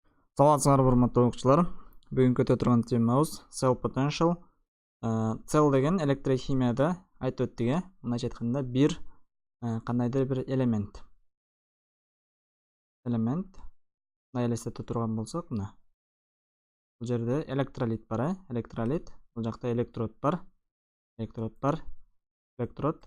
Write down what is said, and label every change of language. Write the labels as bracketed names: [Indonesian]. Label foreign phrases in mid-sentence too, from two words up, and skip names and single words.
[Kyrgyz] Саламатсыздар урматтуу окуучулар. Бүгүн өтө турган темабыз [English] cell potential. [Kyrgyz] Cell деген электрохимияда айтып өттүк. Мындайча айтканда бир кандайдыр бир элемент. Мына элестете турган болсок, мына. Бул жерде электролит бар, электролит. Бул жакта электрод бар. Электрод.